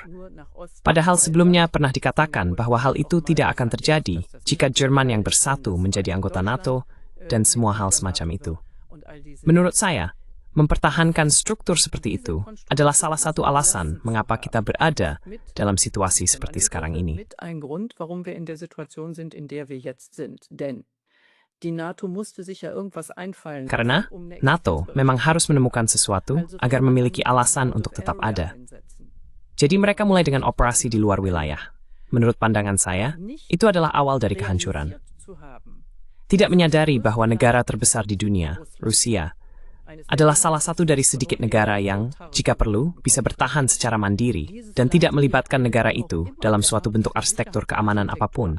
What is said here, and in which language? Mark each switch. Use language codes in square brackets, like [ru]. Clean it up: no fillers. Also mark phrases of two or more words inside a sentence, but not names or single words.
[id] Padahal sebelumnya pernah dikatakan bahwa hal itu tidak akan terjadi jika Jerman yang bersatu menjadi anggota NATO dan semua hal semacam itu. Menurut saya, mempertahankan struktur seperti itu adalah salah satu alasan mengapa kita berada dalam situasi seperti sekarang ini. [de] Ein Grund, warum wir in der Situation sind, in der wir jetzt sind. Denn die NATO musste sich ja irgendwas einfallen. [id] Karena NATO memang harus menemukan sesuatu agar memiliki alasan untuk tetap ada. Jadi mereka mulai dengan operasi di luar wilayah. Menurut pandangan saya, itu adalah awal dari kehancuran. Tidak menyadari bahwa negara terbesar di dunia, Rusia, adalah salah satu dari sedikit negara yang, jika perlu, bisa bertahan secara mandiri dan tidak melibatkan negara itu dalam suatu bentuk arsitektur keamanan apapun.